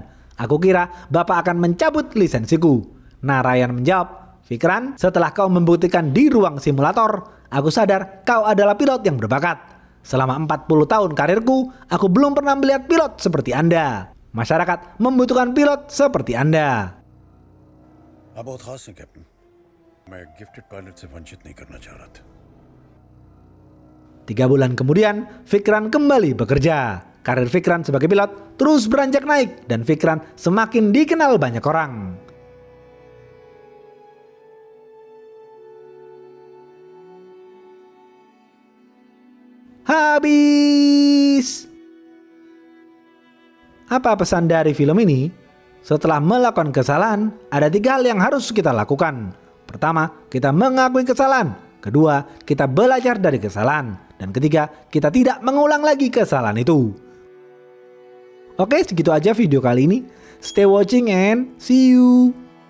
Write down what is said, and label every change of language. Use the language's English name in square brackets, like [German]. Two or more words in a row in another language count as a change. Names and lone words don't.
[Indonesian] Aku kira Bapak akan mencabut lisensiku." Narayan menjawab, "Fikran, setelah kau membuktikan di ruang simulator, aku sadar kau adalah pilot yang berbakat. Selama 40 tahun karirku, aku belum pernah melihat pilot seperti Anda. Masyarakat membutuhkan pilot seperti Anda." [Hindi] आप बहुत खास हैं कैप्टन। मैं [English] gifted pilot [Hindi] से वंचित नहीं करना चाह रहा था। [Indonesian] 3 bulan kemudian, Fikran kembali bekerja. Karir Fikran sebagai pilot terus beranjak naik dan Fikran semakin dikenal banyak orang. Habis. Apa pesan dari film ini? Setelah melakukan kesalahan, ada 3 hal yang harus kita lakukan. Pertama, kita mengakui kesalahan. Kedua, kita belajar dari kesalahan. Dan ketiga, kita tidak mengulang lagi kesalahan itu. Oke, segitu aja video kali ini. [English] Stay watching and see you.